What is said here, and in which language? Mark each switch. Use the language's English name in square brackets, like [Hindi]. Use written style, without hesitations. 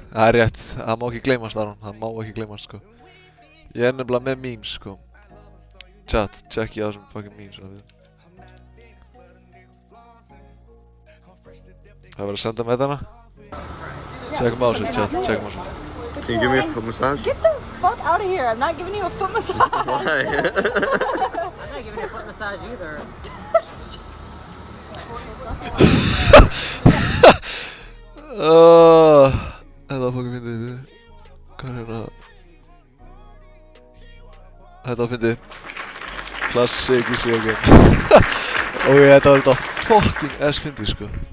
[Icelandic] Það er rétt, það má ekki gleymast Aron, það má ekki gleymast sko. Ég er nefnilega með memes sko. Chat, checki á þessum fucking memes. Það er verið að senda með þarna. Checkum á þessu, chat, checkum á þessu. [English] Can you give me a foot massage? Get the fuck out of here. I'm not giving you a foot massage. Why? I'm not giving you a foot massage either. [Icelandic] Þetta var fucking fyndið við. Hvað er hérna? Þetta var fyndið. Classic í sig again. Ok, þetta var þetta fucking fyndið sko.